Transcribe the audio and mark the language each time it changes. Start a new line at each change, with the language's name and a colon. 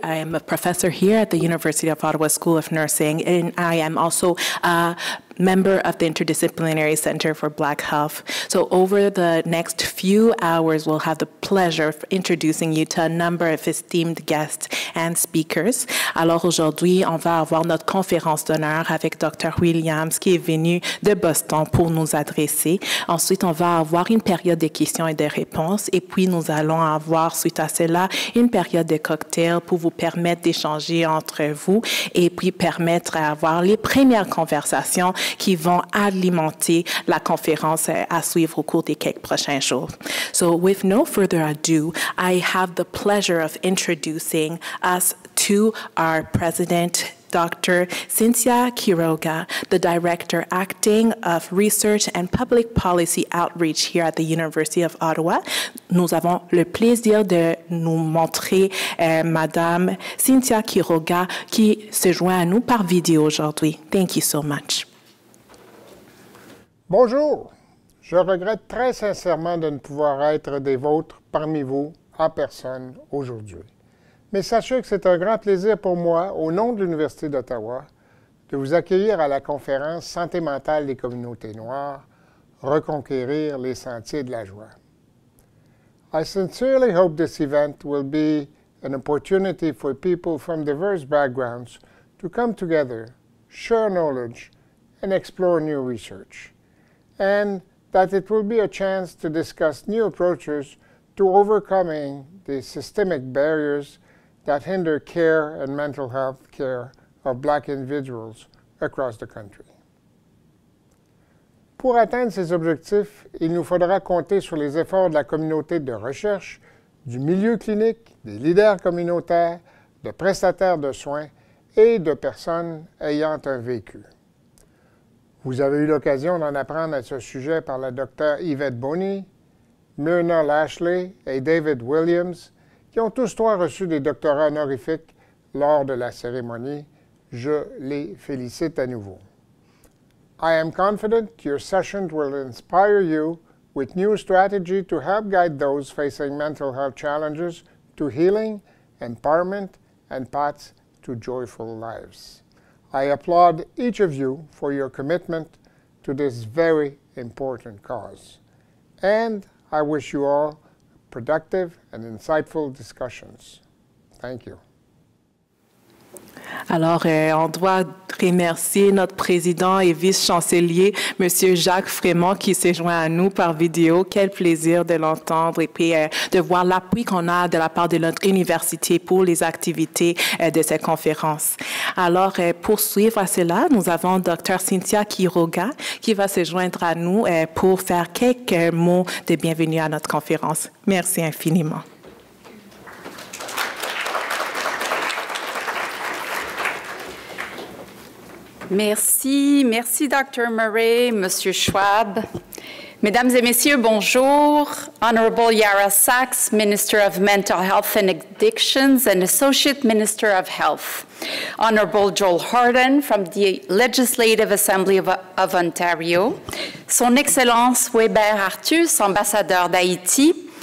English: I am a professor here at the University of Ottawa School of Nursing, and I am also a member of the Interdisciplinary Center for Black Health. So over the next few hours, we'll have the pleasure of introducing you to a number of esteemed guests and speakers.
French: Alors aujourd'hui, on va avoir notre conférence d'honneur avec Dr. Williams qui est venu de Boston pour nous adresser. Ensuite, on va avoir une période de questions et de réponses. Et puis, nous allons avoir, suite à cela, une période de cocktail pour vous permettre d'échanger entre vous et puis permettre d'avoir les premières conversations qui vont alimenter la conférence à suivre au cours des quelques prochains jours.
English: So with no further ado, I have the pleasure of introducing us to our president, Dr. Cinitia Quiroga, the Director Acting of Research and Public Policy Outreach here at the University of Ottawa.
French: Nous avons le plaisir de nous montrer Madame Cinitia Quiroga qui se joint à nous par vidéo aujourd'hui.
English: Thank you so much.
French: Bonjour, je regrette très sincèrement de ne pouvoir être des vôtres parmi vous en personne aujourd'hui. Mais sachez que c'est un grand plaisir pour moi, au nom de l'Université d'Ottawa, de vous accueillir à la conférence Santé mentale des communautés noires, reconquérir les sentiers de la joie.
English: I sincerely hope this event will be an opportunity for people from diverse backgrounds to come together, share knowledge, and explore new research, and that it will be a chance to discuss new approaches to overcoming the systemic barriers that hinder care and mental health care of Black individuals across the country.
French: Pour atteindre ces objectifs, il nous faudra compter sur les efforts de la communauté de recherche, du milieu clinique, des leaders communautaires, de prestataires de soins et de personnes ayant un vécu. Vous avez eu l'occasion d'en apprendre à ce sujet par la Dr. Yvette Boney, Myrna Lashley et David Williams, qui ont tous trois reçu des doctorats honorifiques lors de la cérémonie. Je les félicite à nouveau.
English: I am confident your session will inspire you with new strategy to help guide those facing mental health challenges to healing, empowerment, and paths to joyful lives. I applaud each of you for your commitment to this very important cause. And I wish you all productive and insightful discussions. Thank you.
French: Alors, on doit remercier notre président et vice-chancelier, M. Jacques Frémont, qui s'est joint à nous par vidéo. Quel plaisir de l'entendre et puis de voir l'appui qu'on a de la part de notre université pour les activités de cette conférence. Alors, pour suivre à cela, nous avons Dr. Cinitia Quiroga qui va se joindre à nous pour faire quelques mots de bienvenue à notre conférence. Merci infiniment. Merci, merci Dr. Murray, Monsieur Schwab. Mesdames et messieurs, bonjour.
English: Honorable Yara Sachs, Minister of Mental Health and Addictions and Associate Minister of Health. Honorable Joel Harden from the Legislative Assembly of Ontario.
French: Son Excellence Weber Artus, Ambassadeur d'Haïti.